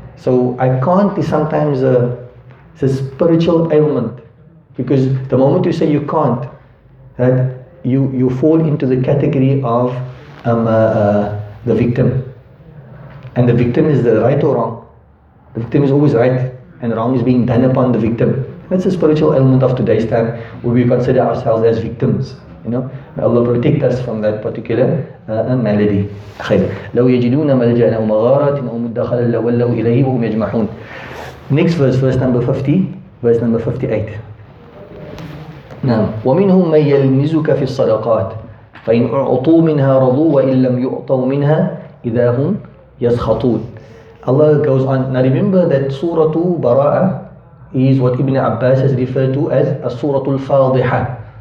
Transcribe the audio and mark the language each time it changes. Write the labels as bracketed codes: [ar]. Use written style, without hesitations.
[en] So I can't is sometimes it's a spiritual ailment, because the moment you say you can't, that you fall into the category of the victim. And the victim is the right or wrong. The victim is always right, and wrong is being done upon the victim. That's a spiritual element of today's time, where we consider ourselves as victims. May Allah protect us from that particular malady. [ar] لو يجدون ملجأ أو مغارات أو مدخلا لولوا إليه وهم يجمحون. [en] Next verse number 50, verse number 58. [ar] نعم. ومنهم من يلمزك في الصدقات فإن أعطوا منها رضوا وإن لم يعطوا منها إذا هم يسخطون. [en] Allah goes on. Now remember that Surah Tawbah is what Ibn Abbas has referred to as a Surah al-Fadiha.